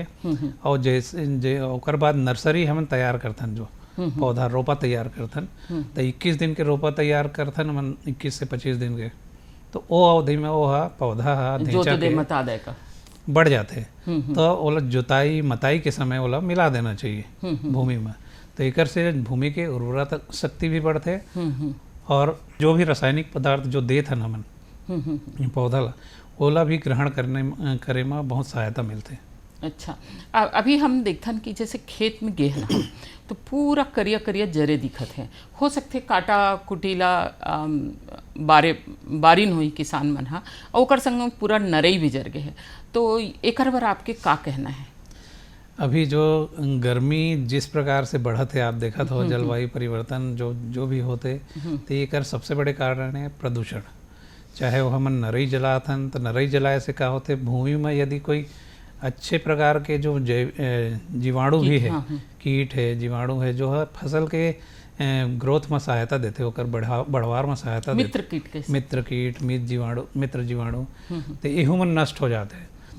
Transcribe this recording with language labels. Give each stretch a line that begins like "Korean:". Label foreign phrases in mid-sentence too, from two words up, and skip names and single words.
Chhattisgarhi: और जैसे ओकर बाद नर्सरी हम तैयार करथन, जो पौधा रोपा तैयार करथन, तो 21 दिन के रोपा तैयार करथन, मन 21 से 25 दिन के, तो वो अवधि में वो पौधा धैंचा के बढ़ जाते। तो ओला जुताई मताई के समय ओला मिला देना चाहिए भूमि में, तो एकर से भूमि के उर्वरता शक्ति भी बढ़ते और जो भी रासायनिक पदार्थ जो देत हन हमन पौधा ला, ओला भी ग्रहण करे में बहुत सहायता मिलते। अच्छा, अभी हम देखथन कि जैसे खेत में गेहना तो पूरा करिया करिया जरे दिखत है, हो सकते काटा कुटीला बारिन हुई किसान मन हा, और ओकर संग पूरा नरई भी जर गए है, तो एकर बर आपके का कहना है? अभी जो गर्मी जिस प्रकार से बढ़त है, आप देखत हो जलवायु परिवर्तन जो भी होते, तो एकर सबसे बड़े कारण है प्रदूषण। चाहे वो हमन नरई जलाथन, तो नरई जलाए से का होते, भूमि में यदि कोई अच्छे प्रकार के जो जीवाणु भी है, कीट है, जीवाणु है, जो है फसल के ग्रोथ में सहायता देते, होकर बढ़वार में सहायता देते, मित्र कीट मित्र जीवाणु, तो एहू में नष्ट हो जाते हैं।